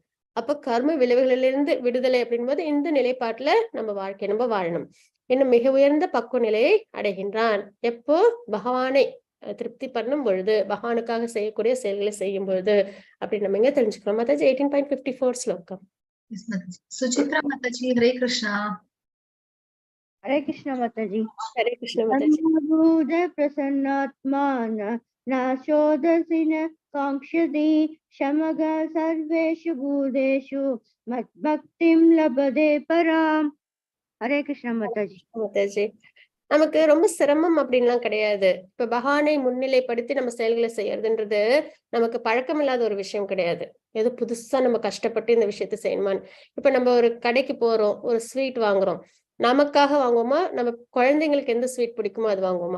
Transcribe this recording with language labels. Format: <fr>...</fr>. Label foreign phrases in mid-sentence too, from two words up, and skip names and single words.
<ta>அப்ப கர்ம விளைவுகளிலிருந்து விடுதலை அப்படின் போது இந்த நிலைப்பாட்டுல நம்ம வாழ்க்கை நம்ம வாழணும். இன்னும் மிக உயர்ந்த பக்குவ நிலையை அடைகின்றான் எப்போ? பகவானை திருப்தி பண்ணும் பொழுது, பகவானுக்காக செய்யக்கூடிய செயல்களை செய்யும் பொழுது அப்படின்னு நம்ம இங்க தெரிஞ்சுக்கிறோம். மாதாஜி 18.54 ஸ்லோகம். சுசித்ரா மாதாஜி, ஹரே கிருஷ்ணா. हरे कृष्ण माताजी। हरे कृष्ण माताजी।</ta> <sa>सर्वभूत प्रसन्नात्मा न शोधसि न कांक्षति शमग सर्वेषु भूतेषु मद्भक्तिं लभते पराम। हरे कृष्ण माताजी।</sa> <ta>மாதாஜி, நமக்கு ரொம்ப சிரமம் அப்படின்லாம் கிடையாது. இப்ப பகவானை முன்னிலைப்படுத்தி நம்ம செயல்களை செய்யறதுன்றது நமக்கு பழக்கம் இல்லாத ஒரு விஷயம் கிடையாது. ஏதோ புதுசா நம்ம கஷ்டப்பட்டு இந்த விஷயத்த செய்யணுமான்னு. இப்ப நம்ம ஒரு கடைக்கு போறோம், ஒரு ஸ்வீட் வாங்குறோம், நமக்காக வாங்குவோமா, நம்ம குழந்தைங்களுக்கு எந்த ஸ்வீட் பிடிக்குமோ அது வாங்குவோமா?</ta>